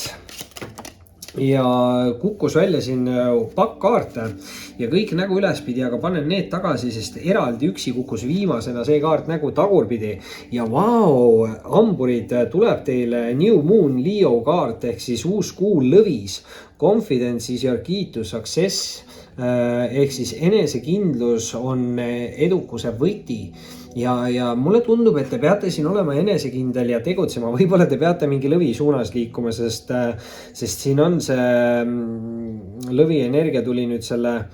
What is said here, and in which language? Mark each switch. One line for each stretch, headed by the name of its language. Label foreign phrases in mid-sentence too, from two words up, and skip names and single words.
Estonian: Ja kukkus välja siin pakk kaarte ja kõik nägu ülespidi, aga panen need tagasi, sest eraldi üksi kukkus viimasena see kaart nägu tagurpidi. Ja vau, hamburid, tuleb teile New Moon Leo kaart ehk siis uus kuu lõvis.
English: Confidence is your key to success
Estonian: ehk siis enesekindlus on edukuse võti. Ja mulle tundub, et te peate siin olema enesekindel ja tegutsema, võib-olla te peate mingi lõvi suunas liikuma, sest siin on see lõvi energia tuli nüüd selle